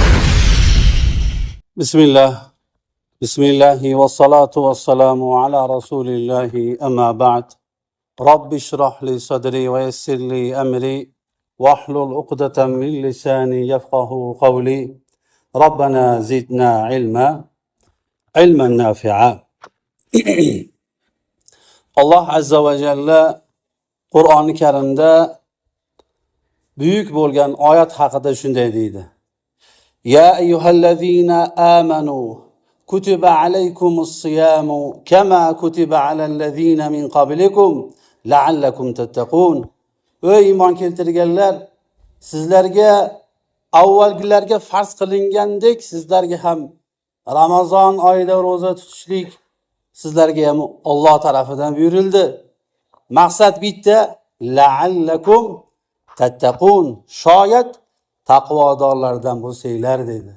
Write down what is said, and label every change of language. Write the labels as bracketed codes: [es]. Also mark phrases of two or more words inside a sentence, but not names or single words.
[ar] بسم الله والصلاة والسلام على رسول الله أما بعد رب اشرح لي صدري ويسر لي أمري واحلل عقدة من لساني يفقه قولي ربنا زدنا علما نافعا. الله عز وجل [uz] Qur'oni Karimda büyük bo'lgan oyat haqida shunday deydi. [ar] يا أيها الذين آمنوا كتب عليكم الصيام كما كتب على الذين من قبلكم لعلكم تتقون. [uz] Ey iymon keltirganlar, sizlarga avvalgilarga farz qilingandek sizlarga ham Ramazon oyida roza tutishlik sizlarga ham Alloh tarafidan buyurildi. Maqsad bitta, [ar] لعلكم تتقون, [uz] shoyat taqvodorlardan bo'lsanglar dedi.